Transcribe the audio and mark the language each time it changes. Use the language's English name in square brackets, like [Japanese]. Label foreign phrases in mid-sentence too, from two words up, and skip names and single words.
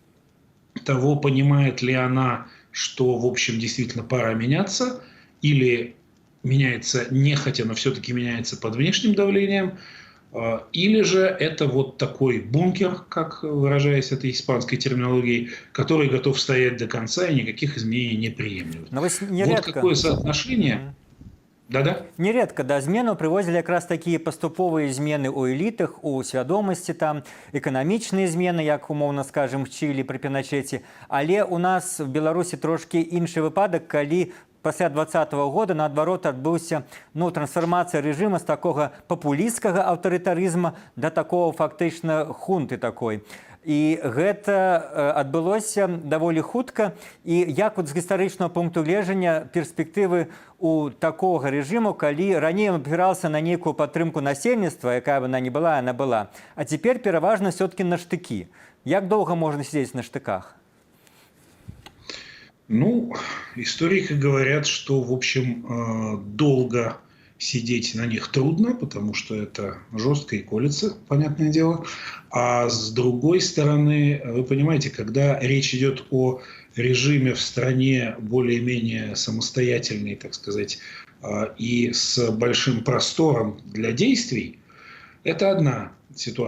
[Russian] Того, понимает ли она, что, в общем, действительно пора меняться, или меняется нехотя, но все-таки меняется под внешним давлением, или же это вот такой бункер, как выражаясь этой испанской терминологией, который готов стоять до конца и никаких изменений не приемлет. Вот какое соотношение... Да-да. [Belarusian] Нередка да зменаў прывозілі якраз такія паступовыя змены ў элітах, у свядомасці, там эканамічныя змены, як умоўна скажем, в Чылі пры Піначэце. Але у нас в Беларусі трошкі іншы выпадак, калі пасля 2020 года наадварот адбыўся трансфармацыя рэжыма з такога папулісцкага аўтарытарызма да такого фактычна хунты такой. І гэта адбылося даволі хутка. І як з гістарычнага пункту гледжання перспектывы у такога рэжыму, калі раней абіраўся на нейкую падтрымку насельніцтва, якая б она не была, яна была, а цяпер пераважна все-таки на штыкі. Як доўга можна [Russian] сидеть на штыках? Ну, историки говорят, что, в общем, долго сидеть на них трудно, потому что это жестко и колется, понятное дело. А с другой стороны, вы понимаете, когда речь идет о режиме в стране более-менее самостоятельной, так сказать, и с большим простором для действий, это одна ситуация.